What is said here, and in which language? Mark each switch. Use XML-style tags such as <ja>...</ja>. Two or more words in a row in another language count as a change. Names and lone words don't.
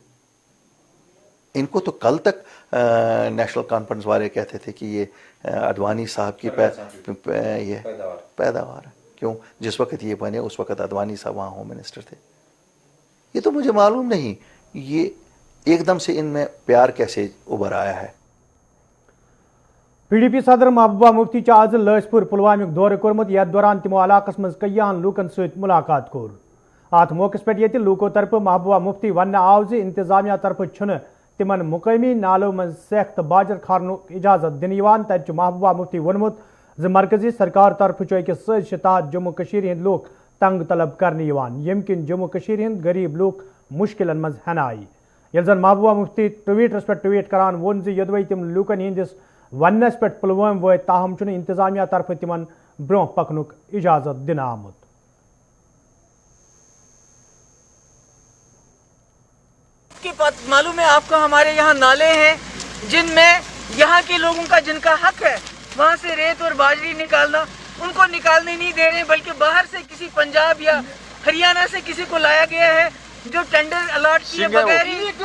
<ur>ان کو تو کل تک نیشنل کانفرنس والے کہتے تھے کہ یہ اڈوانی صاحب کی یہ پیداوار ہے. کیوں؟ جس وقت یہ بنے اس وقت اڈوانی صاحب وہاں</ur> <en>home minister</en> <ur>تھے. یہ تو مجھے معلوم نہیں یہ ایک دم سے ان میں پیار کیسے ابھر آیا ہے.</ur> <ks>PDP صدر محبوبہ مفتی آز لٲسۍ پوٗر پلوامیُک دورٕ کوٚرمُت یتھ دوران تِمو علاقس منٛز کٔیاہن لوٗکن سۭتۍ مُلاقات کوٚر. اتھ موقعس پٮ۪ٹھ ییٚتہِ لوٗکو طرفہٕ محبوبہ مفتی وننہٕ آو زِ انتظامیہ طرفہٕ چھُنہٕ تِمن مقٲمی نالو منٛز سٮ۪کھ تہٕ باجر کھارنُک اجازت دِنہٕ یِوان. تتہِ چھُ محبوبہ مفتی ووٚنمُت زِ مرکزی سرکار طرفہٕ چھُ أکِس سٲزشہِ تحت جموں کشیٖرِ ہٕنٛدۍ لوٗکھ تنگ طلب کرنہٕ یِوان، ییٚمہِ کِنۍ جموں کشیٖرِ ہٕنٛدۍ غریٖب لوٗکھ مُشکِلن منٛز ہٮ۪نہٕ آیہِ. ییٚلہِ زن محبوبہ مفتی ٹویٹرس پٮ۪ٹھ ٹویٹ کران ووٚن زِ یوٚدوے تِم لوٗکن ہٕنٛدِس وننس پٮ۪ٹھ پلوٲمۍ وٲتۍ تاہم چھُنہٕ انتظامیہ طرفہٕ تِمن برٛونٛہہ پکنُک اجازت دِنہٕ آمُت.</ks> <ur>معلوم ہے آپ کو ہمارے یہاں نالے ہیں جن میں یہاں کے لوگوں کا جن کا حق ہے وہاں سے ریت اور باجری نکالنا، ان کو نکالنے نہیں دے رہے، بلکہ باہر سے کسی پنجاب یا ہریانہ سے کسی کو لایا گیا ہے جو</ur> <en>tender allot</en> <ur>کیے بغیر ہی</ur>